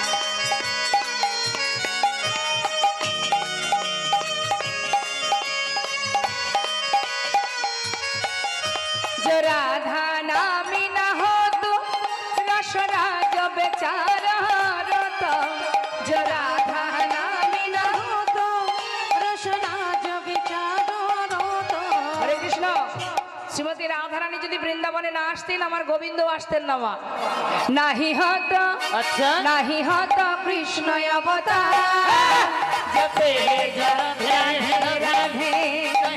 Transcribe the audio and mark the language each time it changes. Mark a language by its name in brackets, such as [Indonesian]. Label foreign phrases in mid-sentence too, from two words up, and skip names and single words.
[Hindi] जो राधा नामी न हो तो रसराज बेचारा रोता। जो राधा नामी न हो तो रसराज विचारो रोतो। [Bangla] হরে কৃষ্ণ। শ্রীমতী রাধারানী যদি বৃন্দাবনে না আসতেন আমার গোবিন্দ আসতেন না মা। নাহি হত [Hindi] अच्छा [Bangla] নাহি হত কৃষ্ণ অবতার। [Hindi] जपे जा राधे [Bangla] রাধে রাধে